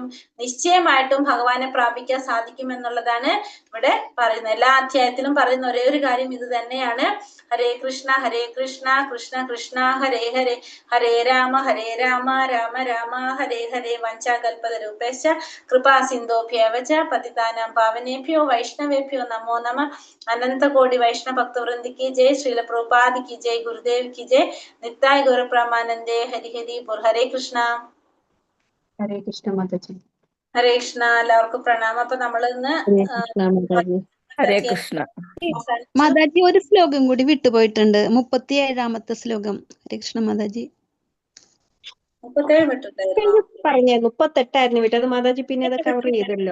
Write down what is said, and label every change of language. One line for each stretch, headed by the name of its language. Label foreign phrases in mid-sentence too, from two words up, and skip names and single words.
Malayalam: നിശ്ചയമായിട്ടും ഭഗവാനെ പ്രാപിക്കാൻ സാധിക്കും എന്നുള്ളതാണ് ഇവിടെ പറയുന്നത്. എല്ലാ അധ്യായത്തിലും പറയുന്ന ഒരേ ഒരു കാര്യം ഇത് തന്നെയാണ്. ഹരേ കൃഷ്ണ കൃഷ്ണ കൃഷ്ണ ഹരേ ഹരേ, ഹരേ രാമ രാമ രാമ ഹരേ ഹരേ.
Sanskrit: വഞ്ചാകൽപതരൂപേശ്ച കൃപാ സിന്ധോഭ്യവച പതിതാനാം പാവനേഭ്യോ വൈഷ്ണവേഭ്യോ നമോ നമ.
Malayalam: അനന്തകോടി വൈഷ്ണവ ഭക്തവൃന്ദിക്ക് ജയ്.
Hindi: ശ്രീല പ്രഭുപാദ് की जय, गुरुदेव की जय, नित्याय गौर प्रेमानंदे, हरि हरि बोल. हरे कृष्णा.
Malayalam: ഹരേ കൃഷ്ണ മാതാജി. ഹരേ കൃഷ്ണ, എല്ലാവർക്കും പ്രണാമം. അപ്പൊ നമ്മൾ ഇന്ന് ഹരേ കൃഷ്ണ മാതാജി. ഹരേ കൃഷ്ണ. മാതാജി ഒരു ശ്ലോകം കൂടി വിട്ടുപോയിട്ടുണ്ട്, 37ാമത്തെ ശ്ലോകം. ഹരേകൃഷ്ണ മാതാജി. 37 വിട്ടിട്ടായിരുന്നോ? പറഞ്ഞ 38ആയിരുന്നു വിട്ടത് മാതാജി, പിന്നെ അത് കവർ ചെയ്തല്ലോ.